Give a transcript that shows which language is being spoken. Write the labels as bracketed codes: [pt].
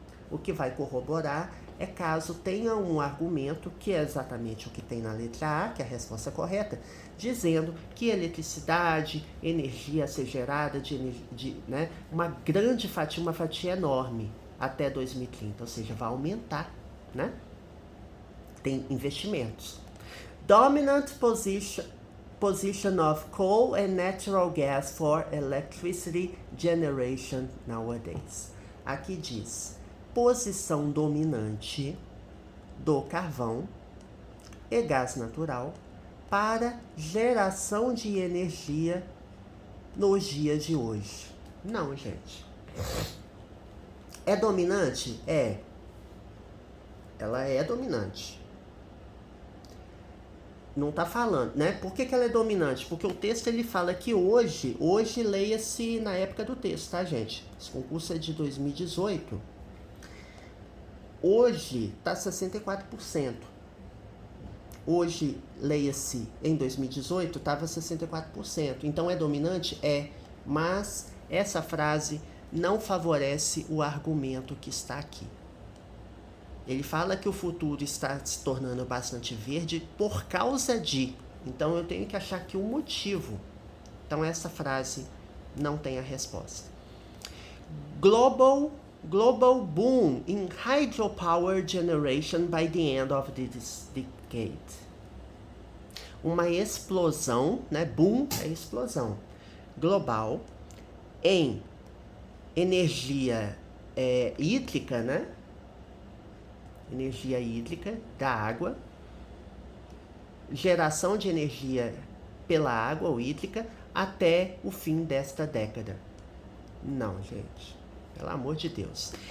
[pt] O que vai corroborar é caso tenha um argumento, que é exatamente o que tem na letra A, que é a resposta correta, dizendo que eletricidade, energia a ser gerada, uma grande fatia, uma fatia enorme até 2030, ou seja, vai aumentar, né? Tem investimentos. [en] Dominant position of coal and natural gas for electricity generation nowadays. [pt] Aqui diz, posição dominante do carvão e gás natural para geração de energia nos dias de hoje. Não, gente. É dominante? É. Ela é dominante. Não tá falando, né? Por que ela é dominante? Porque o texto ele fala que hoje leia-se na época do texto, tá, gente? Esse concurso é de 2018. Hoje tá 64%. Hoje, leia-se em 2018, estava 64%. Então é dominante? É. Mas essa frase não favorece o argumento que está aqui. Ele fala que o futuro está se tornando bastante verde por causa de. Então eu tenho que achar aqui um motivo. Então essa frase não tem a resposta. [en] Global boom in hydropower generation by the end of this decade. [pt] Uma explosão, né? Boom é explosão global em energia hídrica, né? Energia hídrica da água, geração de energia pela água ou hídrica até o fim desta década. Não, gente. Pelo amor de Deus.